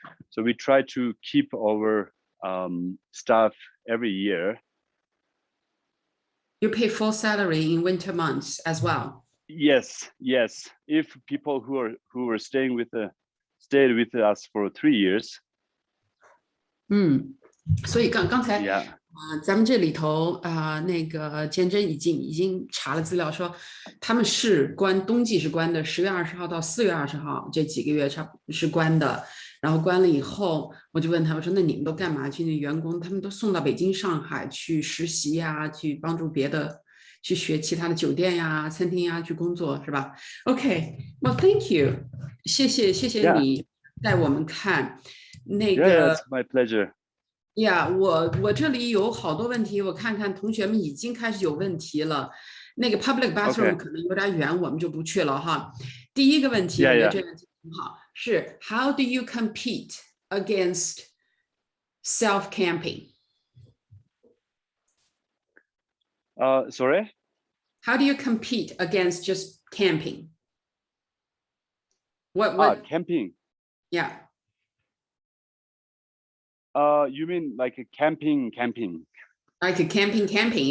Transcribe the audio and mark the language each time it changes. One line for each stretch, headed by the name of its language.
English: So we try to keep our staff every year. You pay full salary in winter months as well? Yes. If people who are stayed with us for 3 years.
Chinese: 所以刚才咱们这里头那个坚真已经查了资料，说他们是冬季是关的，10月20号到4月20号这几个月是关的。然后关了以后，我就问他，我说那你们都干嘛去？那员工他们都送到北京、上海去实习呀，去帮助别的，去学其他的酒店呀、餐厅呀去工作，是吧 ？OK，
English: well thank you，
Chinese: 谢谢你带我们看那个。
English: It's my pleasure.
Chinese: 我这里有好多问题，我看看同学们已经开始有问题了。那个
English: public bathroom
Chinese: 可能有点远，我们就不去了哈。第一个问题，我觉得这个问题很好，是
English: How do you compete against self camping? Sorry? How do you compete against just camping? What? Camping. Yeah. You mean like a camping? Like a camping.